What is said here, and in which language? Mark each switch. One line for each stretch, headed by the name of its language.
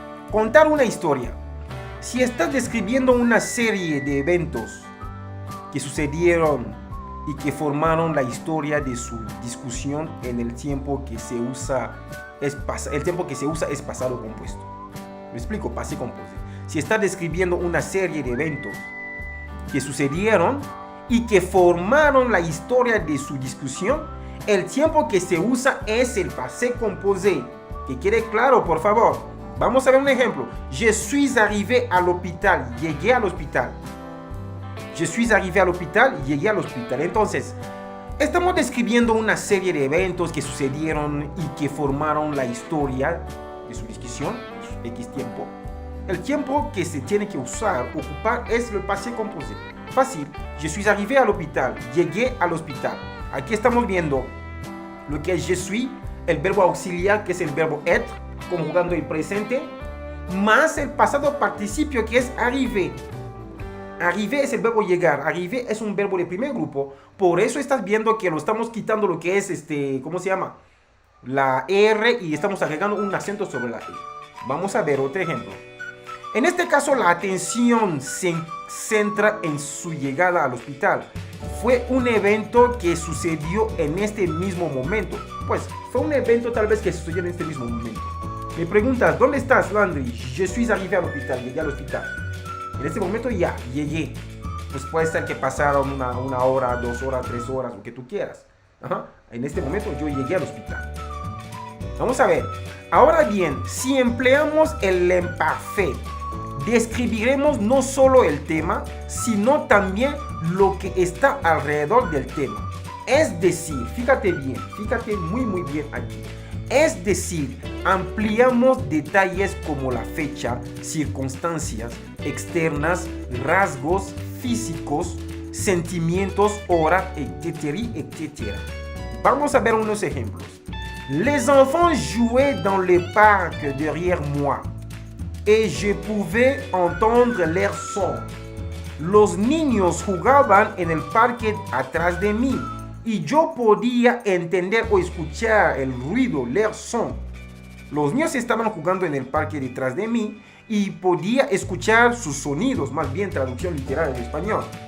Spanish: Contar una historia. Si estás describiendo una serie de eventos que sucedieron y que formaron la historia de su discusión, en el tiempo que se usa es pasado compuesto. Me explico, passé composé. Si estás describiendo una serie de eventos que sucedieron y que formaron la historia de su discusión, el tiempo que se usa es el passé composé. Que quede claro, por favor. Vamos a ver un ejemplo.
French: Je suis arrivé à l'hôpital.
Spanish: Llegué al hospital.
French: Je suis arrivé
Spanish: al hospital. Llegué al hospital. Entonces, estamos describiendo una serie de eventos que sucedieron y que formaron la historia de su discusión, X tiempo. El tiempo que se tiene que ocupar es el passé composé. Fácil.
French: Je suis arrivé à l'hôpital.
Spanish: Llegué al hospital. Aquí estamos viendo lo que es je suis, el verbo auxiliar, que es el verbo être, conjugando el presente, más el pasado participio, que es arrivé. Arrivé es el verbo llegar. Arrivé es un verbo de primer grupo. Por eso estás viendo que lo estamos quitando lo que es, ¿cómo se llama? La R, y estamos agregando un acento sobre la E. Vamos a ver otro ejemplo. En este caso, la atención se centra en su llegada al hospital. Fue un evento que sucedió en este mismo momento. Pues fue un evento tal vez que sucedió en este mismo momento. Me preguntas, ¿dónde estás, Landry?
French: Je suis arrivé
Spanish: al hospital, llegué al hospital. En este momento ya, llegué. Pues puede ser que pasaron una hora, 2 horas, 3 horas, lo que tú quieras. Ajá. En este momento yo llegué al hospital. Vamos a ver. Ahora bien, si empleamos el imparfait, describiremos no solo el tema, sino también lo que está alrededor del tema. Es decir, fíjate muy bien aquí. Es decir, ampliamos detalles como la fecha, circunstancias externas, rasgos físicos, sentimientos, hora, etcétera, etcétera. Vamos a ver unos ejemplos.
French: Les enfants jouaient dans le parc derrière moi et je pouvais entendre leur son.
Spanish: Los niños jugaban en el parque atrás de mí y yo podía entender o escuchar el ruido,
French: leur son.
Spanish: Los niños estaban jugando en el parque detrás de mí y podía escuchar sus sonidos, más bien traducción literal en español.